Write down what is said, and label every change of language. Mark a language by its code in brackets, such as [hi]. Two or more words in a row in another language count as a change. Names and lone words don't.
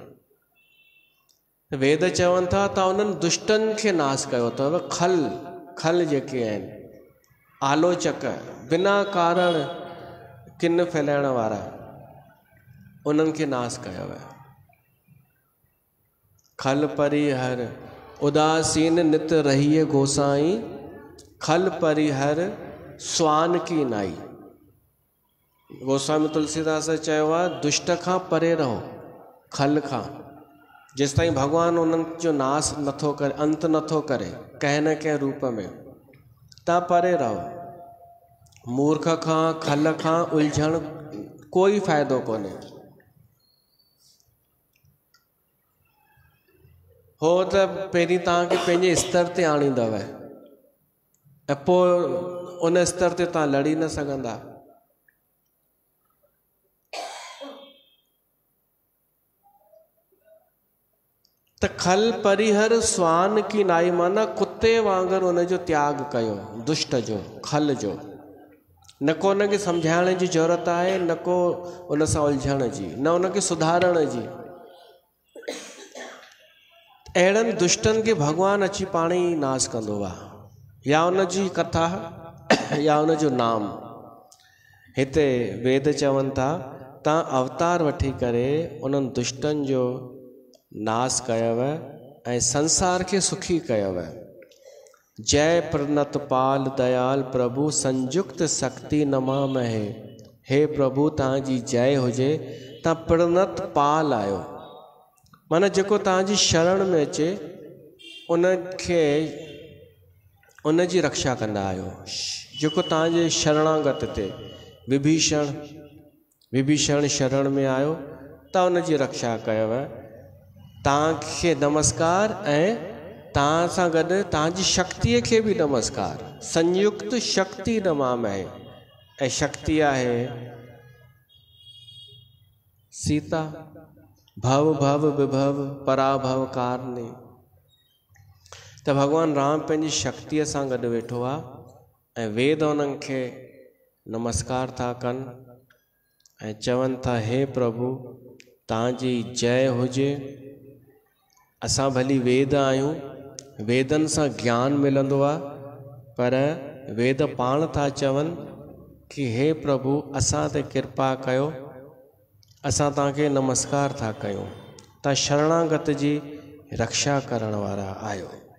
[sd] वेद चवनि था तव्हां उन्हनि दुष्टनि खे नाश कयो अथव। खल जेके आहिनि, आलोचक, बिना कारण किन फैलाइण वारा, उन्हनि खे नाश कयव। [awa] खल परिहर उदासीन नित रहिए गोसाई, खल परिहर स्वान की नाई। [sd] गोस्वामी तुलसीदास चयो आहे दुष्ट खां परे रहो, खल खां। जेसि ताईं भॻवानु उन्हनि जो नास नथो करे, अंत नथो करे कंहिं न कंहिं रूप में, तव्हां परे रहो। मूर्ख खां खल खां उलझण कोई फ़ाइदो कोन्हे। हो त पहिरीं तव्हांखे पंहिंजे स्तर ते आणींदव ऐं पोइ उन स्तर ते तव्हां लड़ी न सघंदा। त [awa] खल परिहर स्वान की नाई [sd] माना कुते वांगुरु उनजो त्याग कयो, दुष्ट जो, खल जो। न को उनखे सम्झाइण जी ज़रूरत आहे, न को उन सां उलझण जी, न उनखे सुधारण जी। अहिड़नि दुष्टनि खे भॻवानु अची पाण ई नाश कंदो आहे, या उनजी कथा या उनजो नाम। हिते वेद चवनि था तव्हां अवतार वठी करे उन्हनि दुष्टनि जो नाश कयव ऐं संसार खे सुखी कयव। [sa] जय प्रणत पाल दयाल प्रभु संयुक्त शक्ति नमामहे। [sd] हे प्रभु तव्हांजी जय हुजे, तव्हां प्रणत पाल आहियो, माना जेको तव्हांजी शरण में अचे उनखे उनजी रक्षा कंदा आहियो। जेको तव्हांजे शरणागत ते विभीषण शरण में आयो, तव्हां उनजी रक्षा कयव। तव्हांखे नमस्कार ऐं तव्हां सां गॾु तव्हांजी शक्तिअ खे बि नमस्कार। [sa] संयुक्त शक्ति नमामहे, [sd] ऐं शक्ति आहे सीता। [sa] भव भव विभव पराभव कारणे। [sd] त भॻवानु राम पंहिंजी शक्तिअ सां गॾु वेठो आहे ऐं वेद उन्हनि खे नमस्कार था कनि ऐं चवनि था हे प्रभु तव्हांजी जय हुजे। असां भली वेद आहियूं, वेदनि सां ज्ञान मिलंदो आहे, पर वेद पाण था चवनि कि हे प्रभु असां ते कृपा कयो, असां तव्हांखे नमस्कार था कयूं, तव्हां शरणागत जी रक्षा करण वारा आहियो।